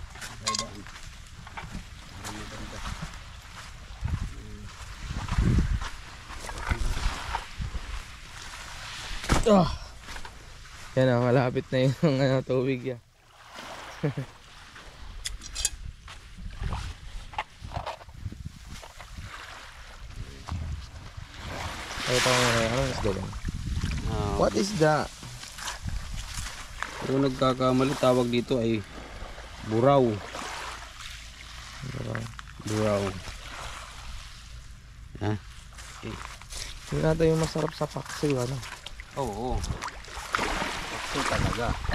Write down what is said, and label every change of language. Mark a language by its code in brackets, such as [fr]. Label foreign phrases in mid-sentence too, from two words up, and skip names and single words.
[tl] Yan o, malapit na yung tubig ya. Ito ano isda yan? [en] What is that? [tl] Kung nagkakamali, tawag dito ay buraw. Buraw. Ha? Hindi natin yung masarap sa paksiw, ano? Oo. Pakso talaga.